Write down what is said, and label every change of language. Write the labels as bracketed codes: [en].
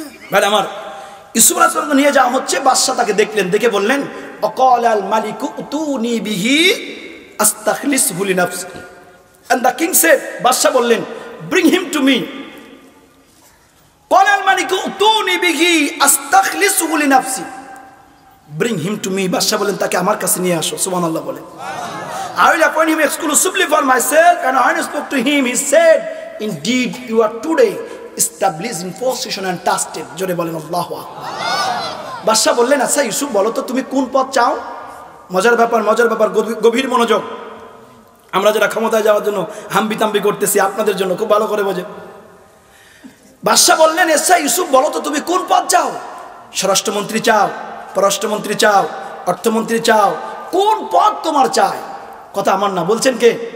[bn] ভাই আমার ইউসুফ আলাইহিস সালামকে নিয়ে যাওয়া হচ্ছে, বাদশা তাকে দেখলেন, দেখে বললেন [ar] অকালাল মালিকু উতুনি বিহি আস্তাখলিসহু লিনাফসি। [en] and the king said, [bn] বাদশা বললেন [en] Bring him to me. [ar] কালাল মালিকু উতুনি বিহি আস্তাখলিসহু লিনাফসি, [en] Bring him to me. [bn] বাদশা বলেন তাকে আমার কাছে নিয়ে আসো। সুবহানাল্লাহ বলেন। [en] I will appoint him exclusively for myself, and when I spoke to him, he said, indeed you are today established in position and trusted. [bn] জোরে বলেন আল্লাহু আকবার। বাদশা বললেন আচ্ছা ইউসুফ বলো তো তুমি কোন পদ চাও? মজার ব্যাপার, মজার ব্যাপার, গভীর মনোযোগ। আমরা যারা ক্ষমতায় যাওয়ার জন্য হাম্বিতাম্বি করতেছি, আপনাদের জন্য খুব ভালো করে বোঝেন। বাদশা বললেন আচ্ছা ইউসুফ বলো তো তুমি কোন পদ চাও? স্বরাষ্ট্রমন্ত্রী চাও, পররাষ্ট্রমন্ত্রী চাও, অর্থমন্ত্রী চাও, কোন পদ তোমার চাই? কথা আমার না, বলছেন কে?